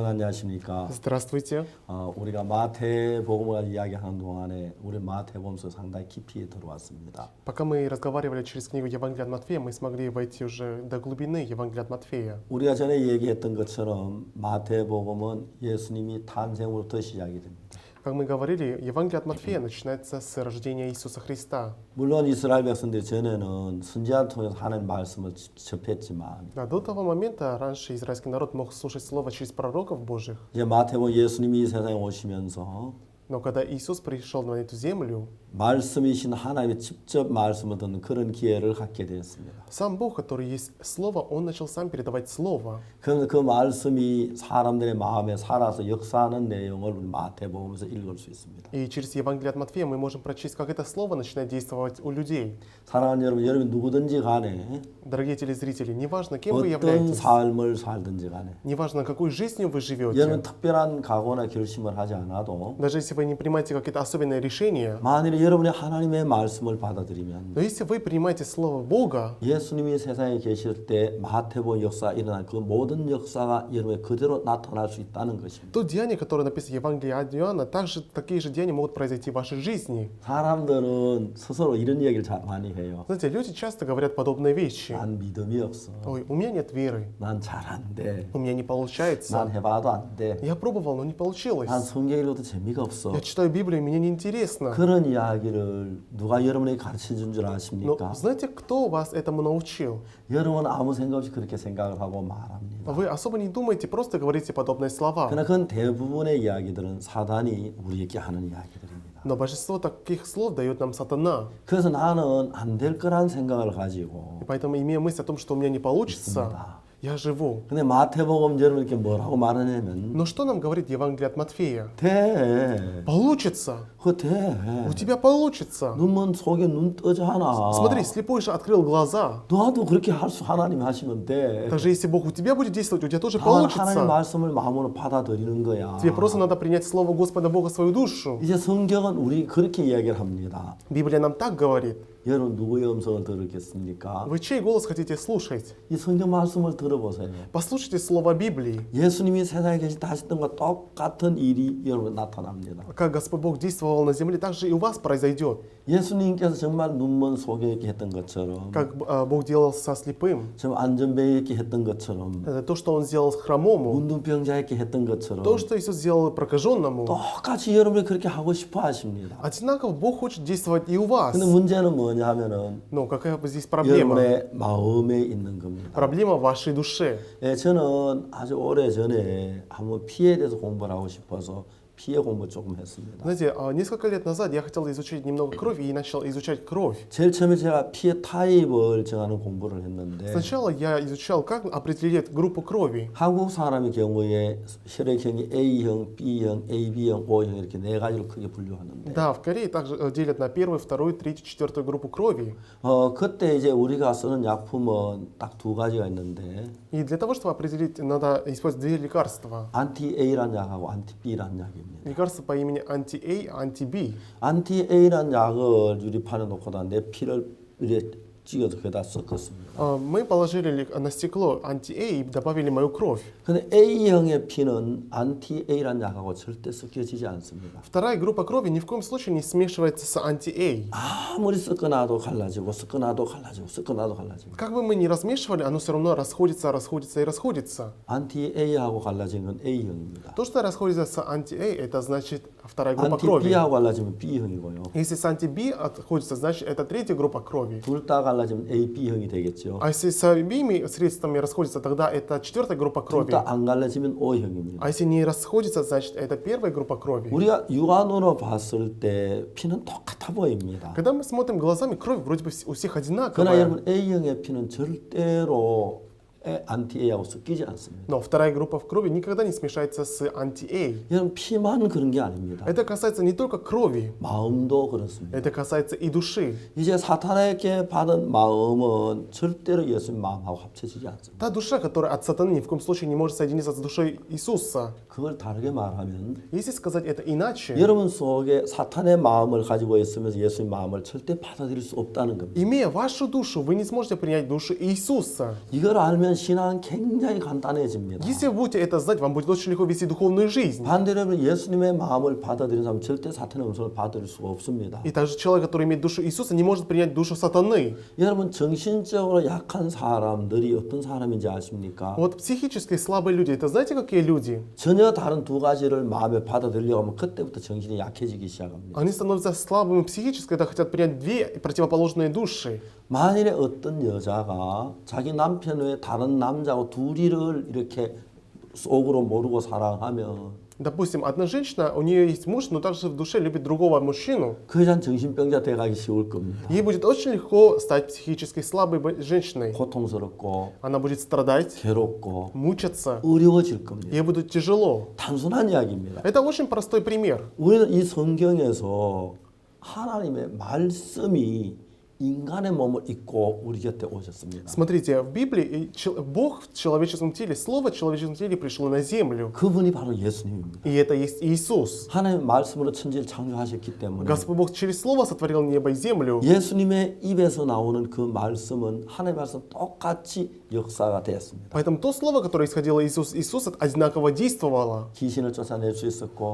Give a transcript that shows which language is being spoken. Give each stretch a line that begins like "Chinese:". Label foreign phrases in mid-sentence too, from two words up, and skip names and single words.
Korean: 안녕하십니까?
Russian: Здравствуйте.
Korean: 우리가 마태복음을 이야기하는 동안에 우리 마태복음서 상당히 깊이 들어왔습니다.
Russian: Пока мы разговаривали через книгу Евангелия от Матфея, мы смогли войти уже до глубины Евангелия от Матфея.
Korean: 우리가 전에 얘기했던 것처럼 마태복음은 예수님이 탄생으로부터 시작이 됩니다.
Russian: Как мы говорили, Евангелие от Матфея начинается с рождения Иисуса Христа.
Korean: 물론 이스라엘 백성들이 전에는 선지자를 통해서 하나님 말씀을 접했지만
Russian: Да, до того момента раньше израильский народ мог слушать Слово через пророков Божьих.
Korean: 이제 마태복음 예수님이 이 세상에 오시면서
Russian: Но когда Иисус пришел на эту землю,
Korean: 말씀이신 하나님의 직접 말씀을 듣는 그런 기회를 갖게 되었습니다.
Russian: сам Бог, который есть Слово, Он начал сам передавать Слово.
Korean: 그러면서 그 말씀이 사람들의 마음에 살아서 역사하는 내용을 우리 마태복음에서 읽을 수 있습니다.
Russian: И через Евангелие от Матфея мы можем прочесть, как это Слово начинает действовать у людей.
Korean: 사랑하는 여러분, 여러분이 누구든지 간에
Russian: Дорогие телезрители, неважно, кем вы
Korean: 어떤
Russian: являетесь,
Korean: 삶을 살든지 간에
Russian: неважно, какой жизнью вы
Korean: 여러분
Russian: живете,
Korean: 특별한 각오나 결심을 하지 않아도
Russian: даже если вы не принимаете какие-то особенные решения,
Korean: 만일에 여러분이 하나님의 말씀을 받아들이면
Russian: но если вы принимаете Слово Бога,
Korean: 예수님이 세상에 계실 때 마태복음 역사가 일어난 그 모든 역사가 여러분의 그대로 나타날 수 있다는 것입니다.
Russian: то деяния, которые написаны в Евангелии от Иоанна, также такие же деяния могут произойти в вашей жизни.
Korean: 사람들은 스스로 이런 얘기를 많이 해요.
Russian: Знаете, люди часто говорят подобные вещи.
Korean: 난 믿음이 없어.
Russian: Ой, у меня нет веры,
Korean: 난 잘 안 돼.
Russian: у меня не
Korean: 난
Russian: получается.
Korean: 해봐도 안 돼.
Russian: Я пробовал, но не получилось.
Korean: 난 성경 읽어도 재미가 없어.
Russian: Я читаю Библию, мне неинтересно.
Korean: 그런 이야기를 누가 여러분에게 가르쳐 준 줄
Russian: Но
Korean: 아십니까?
Russian: знаете, кто вас этому научил?
Korean: 여러분은 아무 생각 없이 그렇게 생각을 하고 말합니다.
Russian: Вы особо не думаете, просто говорите подобные слова.
Korean: 그러나 그건 대부분의 이야기들은 사단이 우리에게 하는 이야기들입니다.
Russian: Но большинство таких слов дает нам сатана.
Korean: 그래서 나는 안 될 거란 생각을 가지고
Russian: И поэтому, имея мысль о том, что у меня не получится, я живу.
Korean: 근데 마태복음 여러분께 뭐라고 말하냐면
Russian: Но что нам говорит Евангелие от Матфея?
Korean: 돼.
Russian: Получится.
Korean: 그거 돼.
Russian: У тебя получится.
Korean: 눈먼 속에 눈 뜨잖아.
Russian: Смотри, слепой же открыл глаза.
Korean: 너도 그렇게 할 수 하나님 하시면 돼.
Russian: Также если Бог у тебя будет действовать, у тебя тоже
Korean: 다만 하나님
Russian: получится.
Korean: 말씀을 마음으로 받아들이는 거야.
Russian: Тебе просто надо принять Слово Господа Бога в свою душу.
Korean: 이제 성경은 우리 그렇게 이야기를 합니다.
Russian: Библия нам так говорит.
Korean: 여러분 누구의 음성을 들었겠습니까?
Russian: Вы чей голос хотите слушать?
Korean: 이 성경 말씀을 들어보세요.
Russian: Послушайте Слово Библии.
Korean: 예수님이 세상에 계실 때 하셨던 것과 똑같은 일이 여러분 나타납니다.
Russian: Как Господь Бог действовал на земле, так же и у вас произойдет.
Korean: 예수님께서 정말 눈먼 속에 이렇게 했던 것처럼
Russian: Как Бог делал со слепым.
Korean: 좀 안전뱅이에게 했던 것처럼
Russian: Это то, что Он сделал с хромому.
Korean: 문둥병자에게 했던 것처럼
Russian: То, что Иисус сделал прокаженному.
Korean: 똑같이 여러분이 그렇게 하고 싶어 하십니다.
Russian: Одинаково Бог хочет действовать и у вас.
Korean: 근데 문제는 뭐냐 하면은
Russian: Но какая здесь проблема?
Korean: 여러분의 마음에 있는 겁니다.
Russian: Проблема в вашей душе.
Korean: 예, 저는 아주 오래 전에 한번 피에 대해서 공부를 하고 싶어서 피해 공부 조금 했습니다.
Russian: Знаете, несколько лет назад я хотел изучить немного крови и начал изучать кровь.
Korean: 제일 처음에 제가 피해 타입을 정하는 공부를 했는데
Russian: Сначала я изучал, как определить группу крови.
Korean: 한국 사람의 경우에 혈액형이 A형, B형, AB형, O형 이렇게 네 가지로 크게 분류하는데
Russian: Да, в Корее также делят на первую, вторую, третью, четвертую группу крови.
Korean: 그때 이제 우리가 쓰는 약품은 딱 두 가지가 있는데
Russian: И для того, чтобы определить, надо использовать две лекарства.
Korean: 안티-A라는 약하고 안티-B라는 약입니다.
Russian: Лекарство по имени анти-A, анти-B.
Korean: 안티-A라는 약을 유리판에 놓고다 내 피를 이렇게 찍어서 거기다 섞었습니다.
Russian: Мы положили на стекло анти-A и добавили мою кровь.
Korean: 근데 A형의 피는 안티-A라는 약하고 절대 섞여지지 않습니다.
Russian: Вторая группа крови ни в коем случае не смешивается с анти-A.
Korean: 아무리 섞어놔도 갈라지고 섞어놔도 갈라지고 섞어놔도 갈라지고
Russian: Как бы мы ни размешивали, оно все равно расходится, расходится и расходится.
Korean: 안티-A하고 갈라진 건 A형입니다.
Russian: То, что расходится с анти-A, это значит вторая группа крови.
Korean: 안티-B하고 갈라지면 B형이고요.
Russian: Если с анти-B отходится, значит это третья группа крови.
Korean: 둘 다 갈라지면 AB형이 되겠죠.
Russian: А если с обеими средствами расходится, тогда это четвертая группа
Korean: 둘
Russian: крови.
Korean: 다 안 갈라지면 O형입니다.
Russian: А если не расходится, значит это первая группа крови.
Korean: 우리가 육안으로 봤을 때 피는 똑같아 보입니다.
Russian: Когда мы смотрим глазами, кровь вроде бы у всех
Korean: 그러나
Russian: одинаковая.
Korean: 여러분 A형의 피는 절대로 안티-A하고 섞이지 않습니다.
Russian: Но вторая группа в крови никогда не смешается с анти-A.
Korean: 여러분 피만 그런 게 아닙니다.
Russian: Это касается не только крови,
Korean: 마음도 그렇습니다.
Russian: это касается и души.
Korean: 이제 사탄에게 받은 마음은 절대로 예수님 마음하고 합쳐지지 않습니다.
Russian: Та душа, которая от сатаны, ни в коем случае не может соединиться с душой Иисуса.
Korean: 그걸 다르게 말하면
Russian: Если сказать это иначе,
Korean: 여러분 속에 사탄의 마음을 가지고 있으면서 예수님 마음을 절대 받아들일 수 없다는 겁니다.
Russian: имея вашу душу, вы не сможете принять душу Иисуса.
Korean: 이걸 알면 알면 신앙은 굉장히 간단해집니다.
Russian: Если вы будете это знать, вам будет очень легко вести духовную жизнь.
Korean: 반대로 여러분 예수님의 마음을 받아들이는 사람은 절대 사탄의 음성을 받아들일 수가 없습니다.
Russian: И также человек, который имеет душу Иисуса, не может принять душу сатаны.
Korean: 여러분 정신적으로 약한 사람들이 어떤 사람인지 아십니까?
Russian: Вот психически слабые люди, это знаете, какие люди?
Korean: 전혀 다른 두 가지를 마음에 받아들이려고 하면 그때부터 정신이 약해지기 시작합니다.
Russian: Они становятся слабыми психически, когда хотят принять две противоположные души.
Korean: 만일에 어떤 여자가 자기 남편 외에 다른 남자하고 둘이를 이렇게 속으로 모르고 사랑하면
Russian: Допустим, одна женщина, у нее есть муж, но также в душе любит другого мужчину.
Korean: 그 여자는 정신병자 돼가기 쉬울 겁니다.
Russian: Ей будет очень легко стать психически слабой женщиной.
Korean: 고통스럽고
Russian: Она будет страдать,
Korean: 괴롭고
Russian: мучиться.
Korean: 어려워질 겁니다.
Russian: Ей будет тяжело.
Korean: 단순한 이야기입니다.
Russian: Это очень простой пример.
Korean: 우리는 이 성경에서 하나님의 말씀이 인간의 몸을 입고 우리 곁에 오셨습니다.
Russian: Смотрите, в Библии Бог в человеческом теле, Слово в человеческом теле пришло на землю.
Korean: 그분이 바로 예수님입니다.
Russian: И это есть Иисус.
Korean: 하나님의 말씀으로 천지를 창조하셨기 때문에
Russian: Господь Бог через Слово сотворил небо и землю.
Korean: 예수님의 입에서 나오는 그 말씀은 하나님의 말씀 똑같이 역사가 되었습니다.
Russian: Поэтому то Слово, которое исходило из Иисуса, одинаково действовало.
Korean: 귀신을 쫓아낼 수 있었고